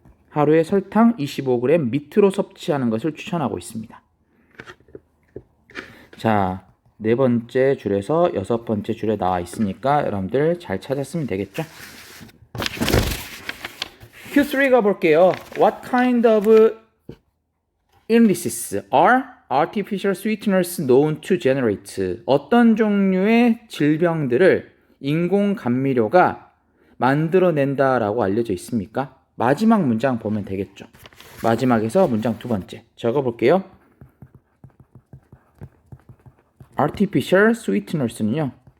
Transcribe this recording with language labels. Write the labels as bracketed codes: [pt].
[ko] 하루에 설탕 25g 밑으로 섭취하는 것을 추천하고 있습니다. 자, 네 번째 줄에서 여섯 번째 줄에 나와 있으니까 여러분들 잘 찾았으면 되겠죠? Q3 가볼게요. [en] What kind of illnesses are artificial sweeteners known to generate? [ko] 어떤 종류의 질병들을 인공 감미료가 만들어낸다라고 알려져 있습니까? 마지막 문장 보면 되겠죠. 마지막에서 문장 두 번째 적어볼게요. [en] Artificial sweeteners는요.